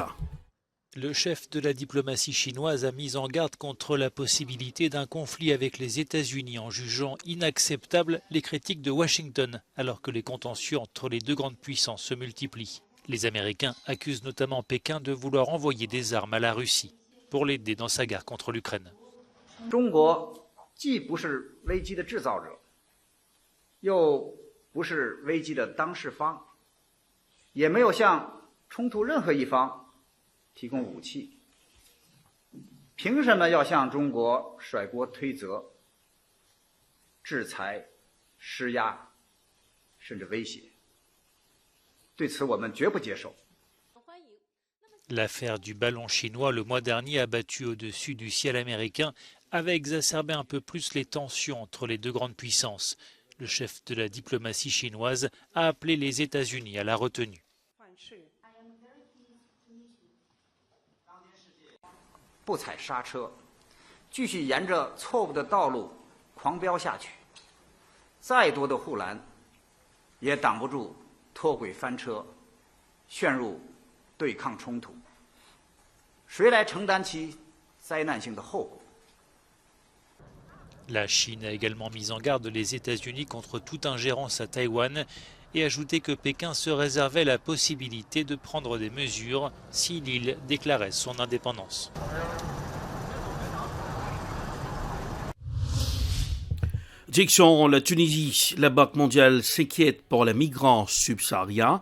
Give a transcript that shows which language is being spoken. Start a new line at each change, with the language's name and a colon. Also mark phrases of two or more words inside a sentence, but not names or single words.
French: Le chef de la diplomatie chinoise a mis en garde contre la possibilité d'un conflit avec les États-Unis en jugeant inacceptables les critiques de Washington alors que les contentieux entre les deux grandes puissances se multiplient. Les Américains accusent notamment Pékin de vouloir envoyer des armes à la Russie pour l'aider dans sa guerre contre l'Ukraine.
Chinese: 中国既不是危机的制造者，又不是危机的当事方，也没有向冲突任何一方提供武器，凭什么要向中国甩锅推责、制裁、施压，甚至威胁？对此我们绝不接受。
French: L'affaire du ballon chinois le mois dernier abattu au-dessus du ciel américain avait exacerbé un peu plus les tensions entre les deux grandes puissances. Le chef de la diplomatie chinoise a appelé les États-Unis à la retenue.
Chinese: 不踩刹车，继续沿着错误的道路狂飙下去，再多的护栏也挡不住脱轨翻车，陷入对抗冲突。谁来承担其灾难性的后果？
French: La Chine a également mis en garde les États-Unis contre toute ingérence à Taïwan et ajouté que Pékin se réservait la possibilité de prendre des mesures si l'île déclarait son indépendance. Direction la Tunisie, la Banque mondiale s'inquiète pour les migrants subsahariens.